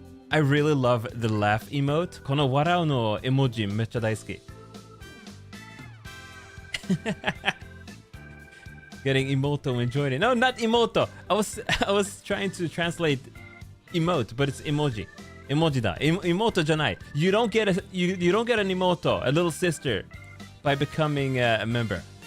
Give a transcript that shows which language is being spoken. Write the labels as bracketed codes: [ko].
[en] I really love the laugh emote. [ja] この笑うの絵文字めっちゃ大好き。 [en] Getting emoto enjoyed it. No, not emoto. I was trying to translate emote, but it's emoji. Emoji だ。 emoto じゃない。 You don't get an emoto, a little sister, by becoming a member.